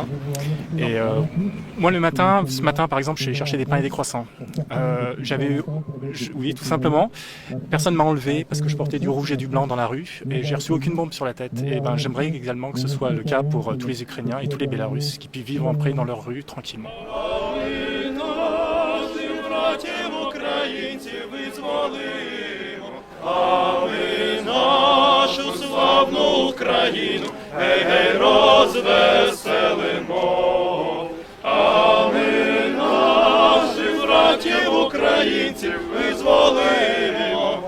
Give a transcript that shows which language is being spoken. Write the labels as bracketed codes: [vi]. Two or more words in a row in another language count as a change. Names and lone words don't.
[fr] Et moi ce matin par exemple, je suis allé chercher des pains et des croissants. Oui, tout simplement, personne ne m'a enlevé parce que je portais du rouge et du blanc dans la rue et j'ai reçu aucune bombe sur la tête. Et ben j'aimerais également que ce soit le cas pour tous les Ukrainiens et tous les Bélarusses qui puissent vivre en paix dans leur rue tranquillement. [uk] А ми нашу славну Україну, гей, розвеселимо. А ми наших братів українців визволимо.